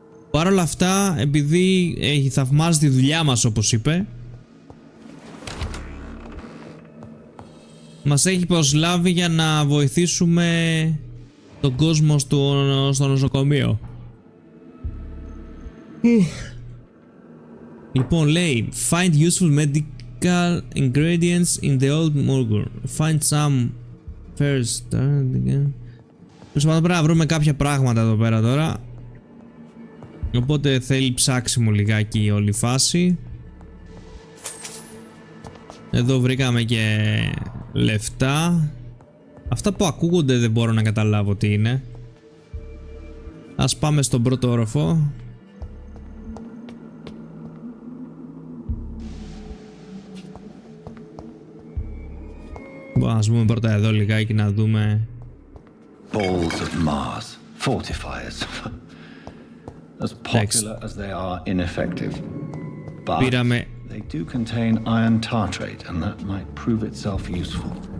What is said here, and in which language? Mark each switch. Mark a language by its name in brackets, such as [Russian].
[Greek] Παρ' όλα αυτά, επειδή έχει θαυμάσει τη δουλειά μας, όπως είπε, μας έχει προσλάβει για να βοηθήσουμε τον κόσμο στο νοσοκομείο. Λοιπόν, λέει [English] find useful medical ingredients in the old morgue. Find some first. [Greek] Πρέπει να βρούμε κάποια πράγματα εδώ πέρα τώρα. Οπότε θέλει ψάξιμο λιγάκι όλη η φάση. Εδώ βρήκαμε και λεφτά. Αυτά που ακούγονται δεν μπορώ να καταλάβω τι είναι. Ας πάμε στον πρώτο όροφο. Ας πούμε πρώτα εδώ λιγάκι να δούμε. [English] Balls of Mars, fortifiers. As popular as they are ineffective. But [Greek] Πήραμε. [English] they do contain iron tartrate and that might prove itself useful.